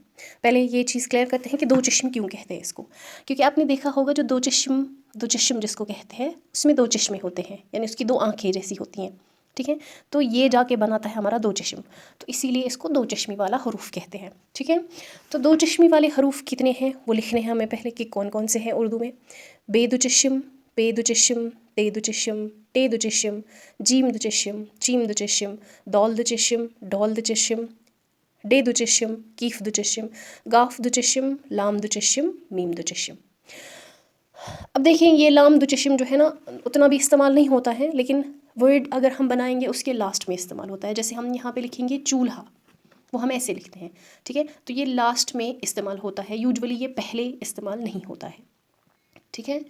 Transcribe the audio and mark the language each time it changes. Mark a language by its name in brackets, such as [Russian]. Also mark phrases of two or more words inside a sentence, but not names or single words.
[Urdu] پہلے یہ چیز کلیئر کرتے ہیں کہ دو چشم کیوں کہتے ہیں اس کو، کیونکہ آپ نے دیکھا ہوگا جو دو چشم جس کو کہتے ہیں اس میں دو چشمے ہوتے ہیں، یعنی اس کی دو آنکھیں جیسی ہوتی ہیں. ٹھیک ہے، تو یہ جا کے بناتا ہے ہمارا دو چشم، تو اسی لیے اس کو دو چشمی والا حروف کہتے ہیں हैं। ٹھیک ہے، تو دو چشمی والے حروف کتنے ہیں وہ لکھنے ہیں ہمیں پہلے کہ کون کون سے ہیں اردو میں. بے دو چشم, پے دو چشم، تے دو چشم، ٹے دو چشم، جیم دو چشم، چیم دو چشم، دال دو چشم، ڈال دو چشم، ڈے دو چشم، کیف دو چشم، گاف دو چشم، لام دو چشم، میم دو چشم۔ اب دیکھیں یہ لام دو چشم جو ہے نا اتنا بھی استعمال نہیں ہوتا ہے، لیکن ورڈ اگر ہم بنائیں گے اس کے لاسٹ میں استعمال ہوتا ہے. جیسے ہم یہاں پہ لکھیں گے چولہا، وہ ہم ایسے لکھتے ہیں، ٹھیک ہے، تو یہ لاسٹ میں استعمال ہوتا ہے، یوجولی یہ پہلے استعمال نہیں ہوتا ہے، ٹھیک ہے.